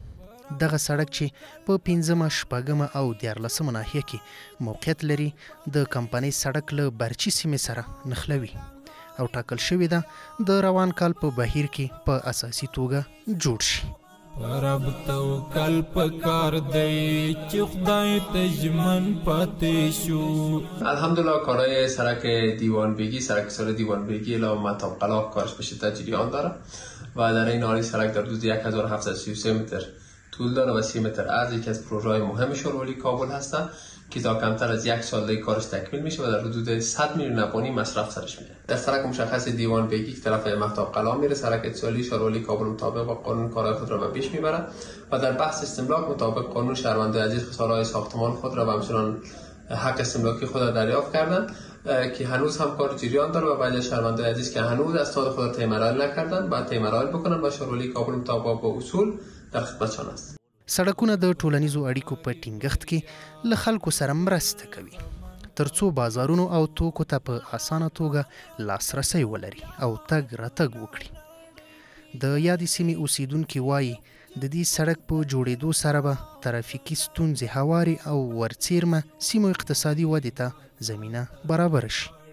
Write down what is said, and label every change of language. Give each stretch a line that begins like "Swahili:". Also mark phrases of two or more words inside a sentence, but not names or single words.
Pashto: دغه سړک چې په 5مه، 6مه او 14مه ناحیه کې موقعیت لري د کمپنۍ سړک له برچي سیمې سره نښلوي او ټاکل شوې ده د روان کال په بهیر کې په اساسي توګه جوړ شي. رب توکل پکار دی چې خدای ته ژمن پاتې شو.
Persian: الحمدلله کارهای سرک دیوان بیگی، سرک سال دیوان بیگی الی مهتاب قلا کارش به شدت جریان داره و در این حال سرک در حدود 1733 متر طول داره و 30 متر عرض. یکی از پروژه‌های مهم شورولی کابل هستند که تا کمتر از یک سال دیگه کارش تکمیل میشه و در حدود 100 میلیون افغانی مصرف سرش میاد. در سرک مشخص دیوان بیگی که طرف مهتاب قلا میره، سرک اتصالی شورولی کابل مطابق با قانون کارهای خود را به پیش میبره و در بحث استملاک مطابق قانون شهروندان عزیز سالهای ساختمان خود را و همچنان حق استملاکی خود را دریافت کردن که هنوز هم کار جریان داره و بعضی شهروندان عزیز که هنوز از استاد خود طی مراحل نکردن باید طی مراحل بکنن و شورولی کابل مطابق با اصول در خدمتشان است.
Pashto: سړکونه د ټولنیزو اړیکو په ټینګښت کې له خلکو سره مرسته کوي ترڅو بازارونو او توکو ته په اسانه توګه لاسرسی ولري او تګ راتګ وکړي. د یادې سیمې اوسیدونکي وایي د دې سړک په جوړېدو سره به ترافیکي ستونزې هوارې او ورڅیرمه سیمو اقتصادي ودې ته زمینه برابره شي.